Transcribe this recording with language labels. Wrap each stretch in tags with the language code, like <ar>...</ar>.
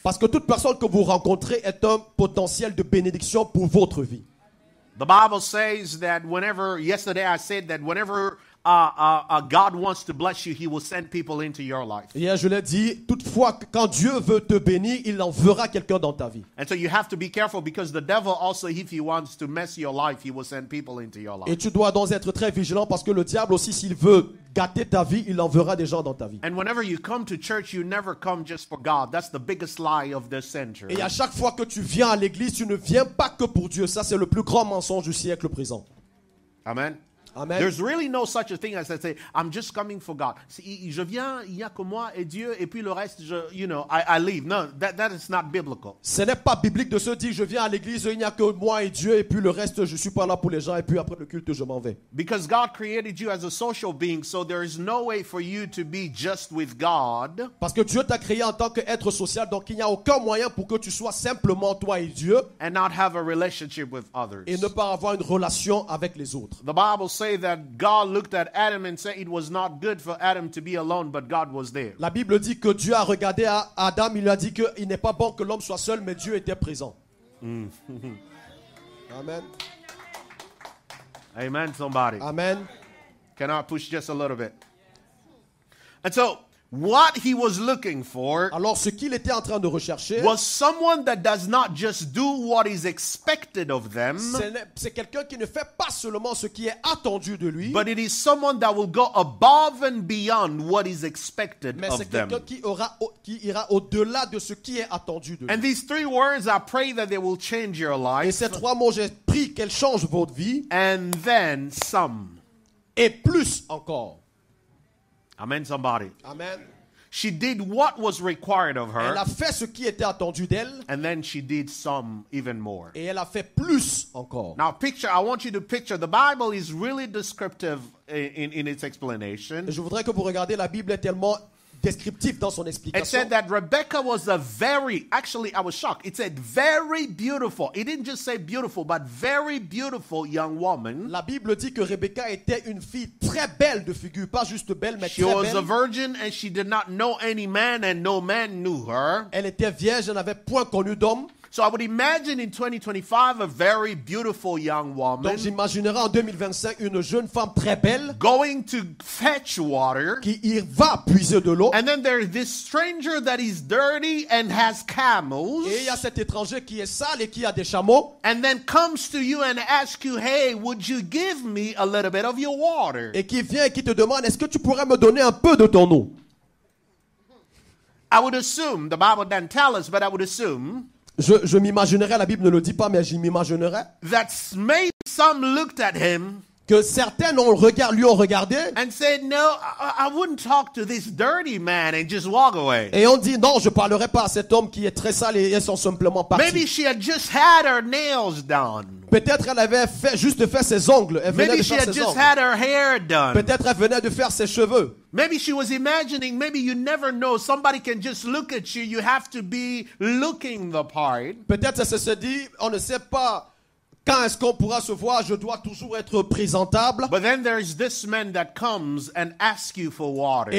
<fr>Parce que toute personne que vous rencontrez est un potentiel de bénédiction pour votre vie.</fr> <en>The Bible says that yesterday I said that whenever God wants to bless you, He will send people into your life.</en> <fr>Hier, je l'ai dit, toutefois, quand Dieu veut te bénir, il enverra quelqu'un dans ta vie.</fr> <en>And so you have to be careful because the devil also, if he wants to mess your life, he will send people into your life.</en> <fr>Et tu dois donc être très vigilant parce que le diable aussi, s'il veut gâter ta vie, il enverra des gens dans ta vie.</fr> <en>And whenever you come to church, you never come just for God. That's the biggest lie of this century.</en> <fr>Et à chaque fois que tu viens à l'église, tu ne viens pas que pour Dieu. Ça, c'est le plus grand mensonge du siècle présent. Amen. Amen.</fr> <en>There's really no such a thing as I say, I'm just coming for God.</en> <fr>Je viens, il y a que moi et Dieu, et puis le reste,</fr> <en>I leave. No, that is not biblical.</en> <fr>Ce n'est pas biblique de se dire, je viens à l'église, il n'y a que moi et Dieu, et puis le reste, je suis pas là pour les gens, et puis après le culte, je m'en vais.</fr> <en>Because God created you as a social being, so there is no way for you to be just with God.</en> <fr>Parce que Dieu t'a créé en tant qu'être social, donc il n'y a aucun moyen pour que tu sois simplement toi et Dieu,</fr> <en>And not have a relationship with others.</en> <fr>et ne pas avoir une relation avec les autres.</fr> <en>The Bible says that God looked at Adam and said it was not good for Adam to be alone, but God was there.</en> <fr>La Bible dit que Dieu a regardé à Adam, il lui a dit qu'il n'est pas bon que l'homme soit seul, mais Dieu était présent. Amen.</fr> <en>Amen, somebody. Amen. Can I push just a little bit? And so, what he was looking for</en> <fr>Alors, ce qu'il était en train de rechercher,</fr> <en>was someone that does not just do what is expected of them,</en> <fr>c'est quelqu'un qui ne fait pas seulement ce qui est attendu de lui,</fr> <en>but it is someone that will go above and beyond what is expected</en> <fr>mais c'est</fr> <en>of them.</en> <fr>quelqu'un qui ira au-delà de ce qui est attendu de lui.</fr> <en>And these three words, I pray that they will change your</en> <fr>Et</fr> <en>life.</en> <fr>ces trois mots, j'ai pris qu'elles changent votre vie,</fr> <en>And then some.</en> <fr>et plus encore.</fr> <en>Amen, somebody. Amen. She did what was required of her,</en> <fr>Elle a fait ce qui était attendu d'elle,</fr> <en>and then she did some even more.</en> <fr>et elle a fait plus encore.</fr> <en>Now, I want you to picture, the Bible is really descriptive in its explanation.</en> <fr>Et je voudrais que vous regardiez, la Bible est tellement descriptif dans son</fr> <en>It</en> <fr>explication.</fr> <en>said that Rebecca was actually, I was shocked. It said very beautiful. It didn't just say beautiful, but very beautiful young woman.</en> <fr>La Bible dit que Rebecca était une fille très belle de figure, pas juste belle, mais</fr> <en>She</en> <fr>très</fr> <en>was a virgin and she did not know any man and no man knew her.</en> <fr>Elle était vierge, elle n'avait point connu d'homme.</fr> <en>So I would imagine in 2025 a very beautiful young woman</en> <fr>Donc j'imaginerai en 2025 une jeune femme très belle</fr> <en>going to fetch water.</en> <fr>qui y va puiser de l'eau.</fr> <en>And then there's this stranger that is dirty and has camels.</en> <fr>Et il y a cet étranger qui est sale et qui a des chameaux.</fr> <en>And then comes to you and asks you, hey, would you give me a little bit of your water?</en> <fr>Et qui vient et qui te demande, est-ce que tu pourrais me donner un peu de ton eau?</fr> <en>I would assume, the Bible doesn't tell us, but I would assume</en> <fr>Je m'imaginerais, la Bible ne le dit pas, mais je m'imaginerais</fr> <en>that maybe some looked at him</en> <fr>que certains lui ont regardé</fr> <en>and said, no, I wouldn't talk to this dirty man and just walk away.</en> <fr>et ont dit, non, je ne parlerai pas à cet homme qui est très sale, et ils sont simplement</fr> <en>Maybe</en> <fr>partis.</fr> <en>she had just had her nails done.</en> <fr>Peut-être elle avait juste fait ses ongles. Elle venait</fr> <en>Maybe</en> <fr>de</fr> <en>she</en> <fr>faire</fr> <en>had</en> <fr>ses</fr> <en>just</en> <fr>ongles.</fr> <en>had her hair done.</en> <fr>Peut-être elle venait de faire ses cheveux.</fr> <en>Maybe she was imagining, maybe you never know, somebody can just look at you. You have to be looking the part.</en> <fr>Peut-être elle se dit, on ne sait pas quand est-ce qu'on pourra se voir, je dois toujours être présentable.</fr> <en>But then there's this man that comes and asks you for water.</en>